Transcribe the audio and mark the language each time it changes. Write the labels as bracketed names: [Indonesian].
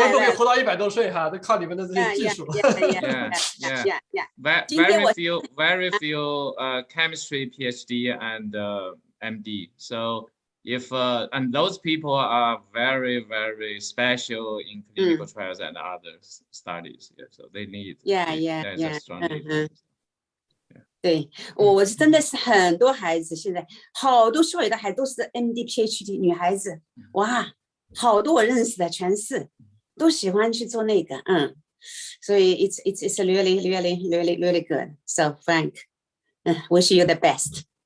[Chinese] 我们都可以活到100多岁哈，都靠你们的这些技术。 [English] Very few chemistry PhD and MD. So if and those people are very special in clinical trials and other studies, so they need strong [Chinese] 对，我是真的是很多孩子，现在好多校友的孩子都是 MD PhD 女孩子，哇，好多我认识的全是都喜欢去做那个，所以 [English] it's really good. So Frank, wish you the best.